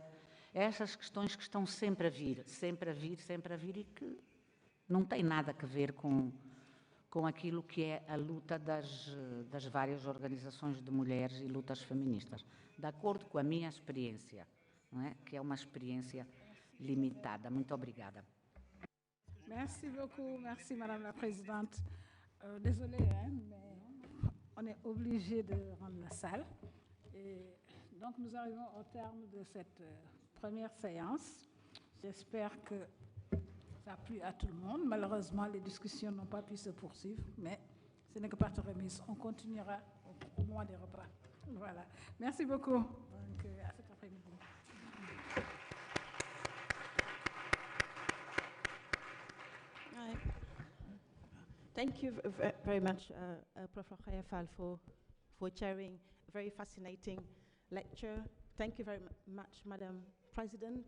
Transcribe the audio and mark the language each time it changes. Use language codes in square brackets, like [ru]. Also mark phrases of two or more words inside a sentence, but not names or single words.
[pt] Essas questões que estão sempre a vir, sempre a vir, sempre a vir, e que não têm nada a ver com aquilo que é a luta das várias organizações de mulheres e lutas feministas, de acordo com a minha experiência, não é? Que é uma experiência limitada. Muito obrigada. [fr] Merci beaucoup, merci Madame la Présidente. Désolée, hein, mais on est obligé de rendre la salle. Et donc nous arrivons au terme de cette première séance. J'espère que ça a plu à tout le monde. Malheureusement, les discussions n'ont pas pu se poursuivre, mais ce n'est que partie remise. On continuera au mois des repas. Voilà. Merci beaucoup. Donc, à cet après-midi. [en] Thank you very much, Prof. Rokhaya Fall, for chairing a very fascinating lecture Thank you very much, Madam President.